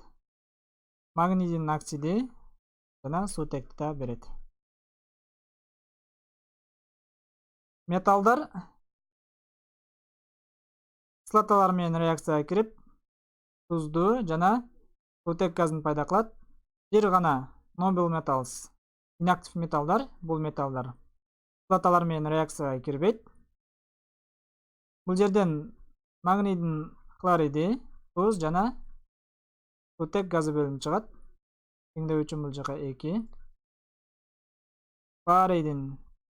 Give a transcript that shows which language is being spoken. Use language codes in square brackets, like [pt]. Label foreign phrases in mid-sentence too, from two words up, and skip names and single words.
[ky] Магнийдин оксиди жана суутекти да берет. Металлдар кислоталар менен реакцияга кирип, тузду жана суутек газын пайда кылат. Бир гана [en] noble metals, [ky] inактив металлдар, бул металлдар кислоталар менен реакцияга кирбейт. Бул жерден магнийдин хлориди, туз жана суутек газы бөлүнүп чыгат. Теңдөө үчүн бул жака 2.